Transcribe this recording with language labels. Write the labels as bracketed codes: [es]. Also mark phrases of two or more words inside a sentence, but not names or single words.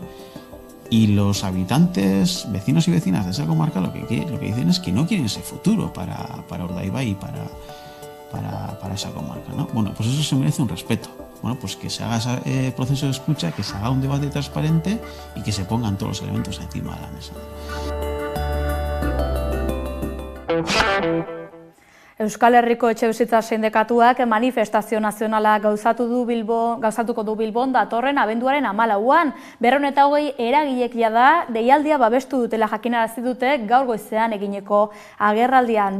[es] Y los habitantes, vecinos y vecinas de esa comarca lo que dicen es que no quieren ese futuro para Urdaibai y para esa comarca, ¿no? Bueno, pues eso se merece un respeto. Bueno, pues que se haga ese proceso de escucha, que se haga un debate transparente y que se pongan todos los elementos encima de la mesa. [eu] Euskal Herriko Etxebizitza Sindikatuak manifestazio nazionala gauzatuko du Bilbon datorren abenduaren 14an. 220 eragilek jada deialdia babestu dutela jakinarazi dute gaur goizean egineko agerraldian.